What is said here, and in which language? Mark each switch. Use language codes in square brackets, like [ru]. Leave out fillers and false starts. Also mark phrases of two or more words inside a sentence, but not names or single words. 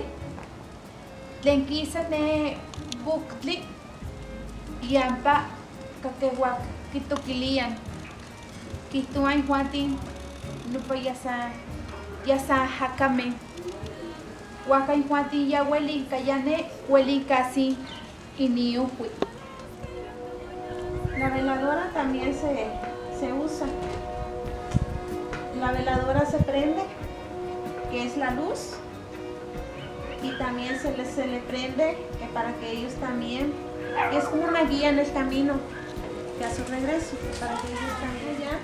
[nah] Tlenquisa ne buctli, yampa caquehuac, quitoquilian, quituan juantin, lupa yasa jacame. Huacan juantin ya huelin cayane, huelin casi iniuhui. [es] La veladora también se usa. La veladora se prende, que es la luz, y también se le prende que para que ellos también, es como una guía en el camino, que a su regreso, para que ellos también ya.